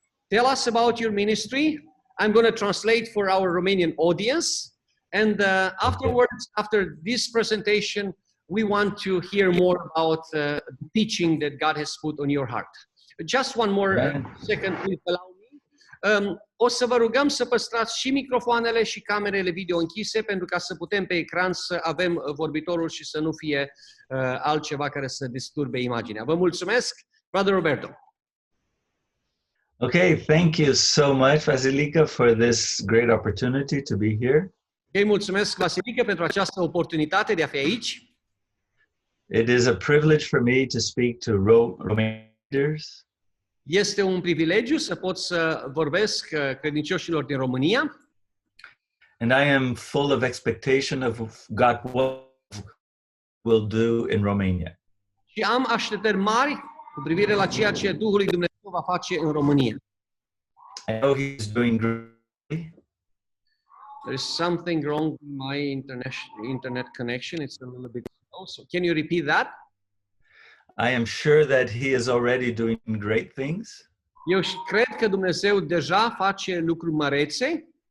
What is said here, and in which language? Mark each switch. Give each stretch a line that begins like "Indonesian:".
English: Tell us about your ministry. I'm going to translate for our Romanian audience. And afterwards, after this presentation, we want to hear more about the teaching that God has put on your heart. Just one more second, please allow me.
Romanian: O să vă rugăm să păstrați și microfoanele și camerele video închise, pentru ca să putem pe ecran să avem vorbitorul și să nu fie altceva care să disturbe imaginea. Vă mulțumesc, Brother Roberto.
English: Okay, thank you so much, Vasilica, for this great opportunity to be here.
Romanian: Îi mulțumesc, Vasilica, pentru această oportunitate de a fi aici.
English: It is a privilege for me to speak to Romanian leaders.
Romanian: Este un privilegiu să pot să vorbesc credincioșilor din România.
English: And I am full of expectation of God what will do in Romania.
Romanian: Și am așteptări mari cu privire la ceea ce Duhul lui Dumnezeu va face în România.
English: I know he's doing great. There is something wrong with my internet connection. It's a little bit slow. So can you repeat that? I am sure that he is already doing great things.
Romanian: Eu cred că Dumnezeu deja face lucruri mărețe.